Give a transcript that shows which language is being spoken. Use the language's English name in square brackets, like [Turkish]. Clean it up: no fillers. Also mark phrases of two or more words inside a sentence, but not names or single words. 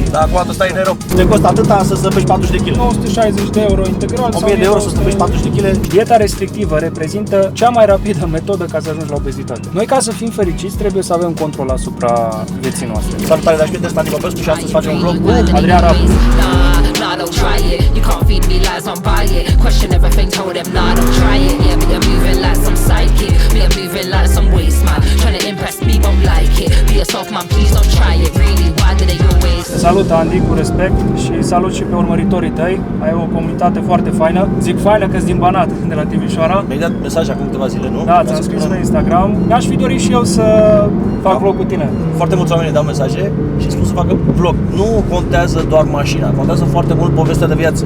[Romanian] Dar acum tu stai în aerob. Te costă atâta să zăpești 40 de kg. 960 de euro integral 1000 de euro să zăpești 40 de kg. Dieta restrictivă reprezintă cea mai rapidă metodă ca să ajungi la obezitate. Noi, ca să fim fericiți, trebuie să avem control asupra vieții noastre. Salutare, dragi prieteni, Stani Popescu și astăzi facem un vlog cu Adrian Rabu. [English] Nah, don't try it. You can't feed me lies, don't buy it. Question everything, told them, nah, don't try it. Yeah, but you're moving like some psychic. Me, I'm moving like some waste man. Trying to impress me, won't like it. Be yourself, man, please don't try it. Really, why do they always? [Romanian] Salut, Andy, cu respect și salut și pe urmăritorii tăi. Ai o comunitate foarte faină. Zic faină că-s din Banat, de la Timișoara. Mi-ai dat mesaj acum câteva zile, nu? Da, ți-am scris pe Instagram. Mi-aș fi dorit și eu să fac vlog cu tine. Foarte mulți oameni dau mesaje și spun să facă vlog. Nu contează doar mașina, contează foarte mult povestea de viață.